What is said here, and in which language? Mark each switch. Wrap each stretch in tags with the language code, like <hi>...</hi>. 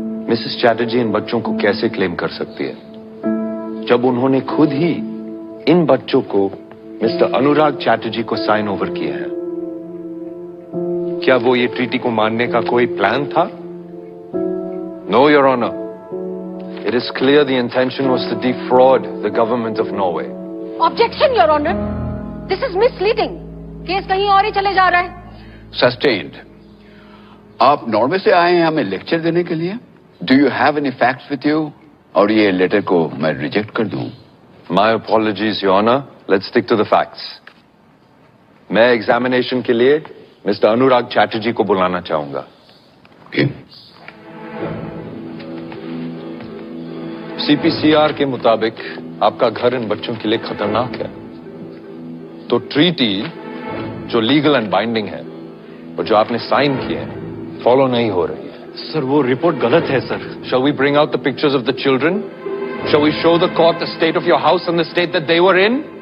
<hi>Mrs Chatterjee इन बच्चों को कैसे क्लेम कर सकती है जब उन्होंने खुद ही इन बच्चों को मिस्टर अनुराग चैटर्जी को साइन ओवर किया है? क्या वो ये ट्रीटी को मानने का कोई प्लान था?</hi> <en>No your honour, it is clear the intention was to defraud the government of Norway. Objection, Your Honor. This is misleading.</en> <hi>Case कहीं और ही चले जा रहा है।</hi> <en>Sustained.</en> <hi>आप नॉर्वे से आए हैं हमें लेक्चर देने के लिए?</hi> <en>Do you have any facts with you?</en> <hi>और ये लेटर को मैं रिजेक्ट कर दूं?</hi> <en>My apologies, Your Honor. Let's stick to the facts.</en> <hi>मैं एग्जामिनेशन के लिए मिस्टर अनुराग चैटर्जी को बुलाना चाहूंगा।</hi> <en>Okay.</en> <hi>CPCR के मुताबिक आपका घर इन बच्चों के लिए खतरनाक है। तो ट्रीटी जो</hi> <en>legal and binding</en> <hi>है और जो आपने साइन किए हैं फॉलो नहीं हो रही है। सर वो रिपोर्ट गलत है sir.</hi> <en>Shall we bring out the pictures of the children? Shall we show the court the state of your house and the state that they were in?</en>